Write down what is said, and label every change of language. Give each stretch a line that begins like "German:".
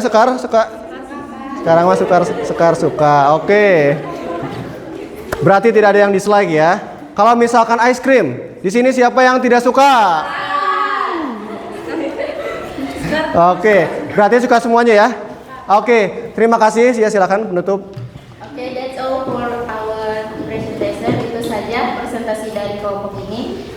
Indonesian: Sekarang mas Sekar suka. Oke. Berarti tidak ada yang dislike ya. Kalau misalkan ice cream, di sini siapa yang tidak suka? Oke, berarti suka semuanya ya. Oke, terima kasih. Silakan penutup.
English: Oke, that's all for our presentation.
Indonesian: Itu saja presentasi dari kelompok ini.